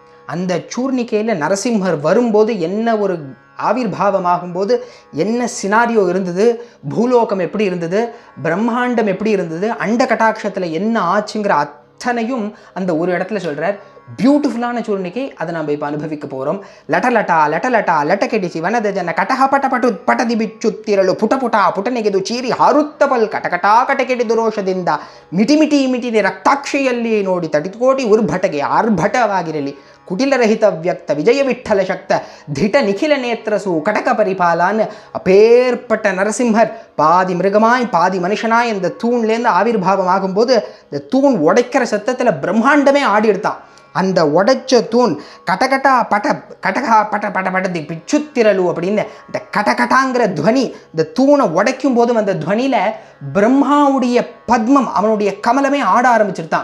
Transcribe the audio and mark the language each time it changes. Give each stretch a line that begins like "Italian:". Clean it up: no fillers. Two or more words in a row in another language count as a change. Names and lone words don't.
Tamil: அந்த சூர்ணிக்கையில் நரசிம்மர் வரும்போது என்ன ஒரு ஆவிர்பாவமாகும்போது என்ன சினாரியோ இருந்தது, பூலோகம் எப்படி இருந்தது, பிரம்மாண்டம் எப்படி இருந்தது, அண்ட கட்டாட்சத்தில் என்ன ஆச்சுங்கிற அத்தனையும் அந்த ஒரு இடத்துல சொல்கிறார். பியூட்டிஃபுல்லான சூர்ணிக்கை, அதை நம்ம இப்போ அனுபவிக்க போகிறோம்.
Kannada: ಲಟಲಟ ಲಟಲಟ ಲಟಕೆಡಿಸಿ ವನದ ಜನ ಕಟಹ ಪಟ ಪಟು ಪಟದಿ ಬಿಚ್ಚುತ್ತಿರಲು ಪುಟ ಪುಟ ಪುಟನೆಗೆದು ಚೀರಿ ಹಾರುತ್ತಬಲ್ ಕಟಕಟಾ ಕಟಕೆಡಿದು ರೋಷದಿಂದ ಮಿಟಿ ಮಿಟಿ ಮಿಟಿನಿ ರಕ್ತಾಕ್ಷಿಯಲ್ಲಿ ನೋಡಿ ತಟಿಕೋಟಿ ಉರ್ಭಟಗೆ ಆರ್ಭಟವಾಗಿರಲಿ ಕುಟಿಲರಹಿತ ವ್ಯಕ್ತ ವಿಜಯ ವಿಠಲ ಶಕ್ತ ಧಿಟ ನಿಖಿಲ ನೇತ್ರಸು ಕಟಕ ಪರಿಪಾಲಾನ್
Tamil: அப்பேற்பட்ட நரசிம்மர் பாதி மிருகமாய் பாதி மனுஷனாய் இந்த தூண்லேருந்து ஆவிர்பாவம் ஆகும்போது இந்த தூண் உடைக்கிற சத்தத்தில் பிரம்மாண்டமே ஆடி எடுத்தான். அந்த உடைச்ச தூண்
Kannada: ಕಟಕಟಾ ಪಟ ಕಟಕಾ ಪಟ ಪಟ ಪಟದಿ ಬಿಚ್ಚುತ್ತಿರಲು
Tamil: அப்படின்னு இந்த கட்டகட்டாங்கிற துவனி, இந்த தூணை உடைக்கும் போதும் அந்த துவனியில் பிரம்மாவுடைய பத்மம், அவனுடைய கமலமே ஆட ஆரம்பிச்சிருத்தான்.